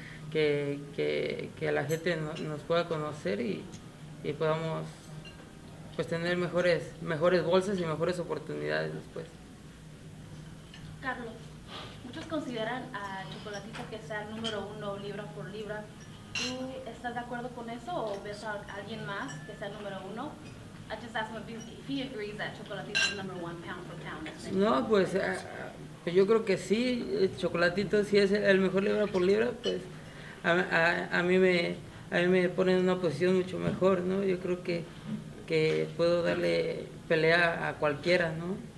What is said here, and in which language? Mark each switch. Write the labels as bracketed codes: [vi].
[es] que la gente nos pueda conocer y podamos pues tener mejores bolsas y mejores oportunidades después. Carlos, muchos consideran a Chocolatito que sea el número 1 libra por libra. ¿Tú estás de acuerdo con eso o ves a alguien más que sea el número 1? [en] I just asked him if he agrees that Chocolatito is number 1 pound for pound. [es] No, pues yo creo que sí, el Chocolatito sí es el mejor libra por libra, pues a mí me pone en una posición mucho mejor, ¿no? Yo creo que puedo darle pelea a cualquiera, ¿no?